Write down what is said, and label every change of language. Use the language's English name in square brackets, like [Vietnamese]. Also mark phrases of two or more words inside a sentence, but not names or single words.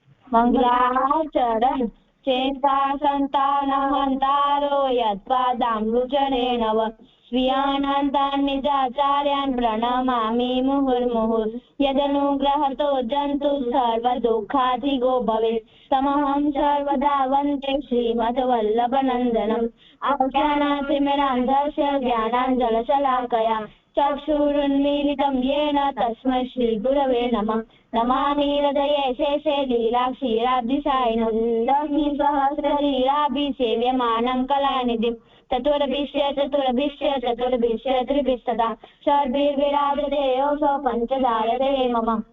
[Sanskrit] मङ्गलाचरण चेता संतान हंतारो यत्पादामृचरेणव स्वीयानंतान निजाचार्यान प्रणमामि मुहुर्मुहुर यदनुग्रहतो जंतु सर्वदुःखाधिगो भवेत् तमहं सर्वदा वंदे श्रीमद्वल्लभनंदनम अज्ञानातिमिरान्धस्य ज्ञानांजनशलाकया चक्षुरुन्मीलितं येन तस्मै श्रीगुरवे नमः नमामि हृदये शेषे लीलाक्षीराब्धिसायिनं लक्ष्मीसहस्रलीलाभिसेव्यमानं कलानिधिं चतुर्भिश्च त्रिभिस्तथा षड्भिर्विराजते योऽसौ पञ्चदायते मम।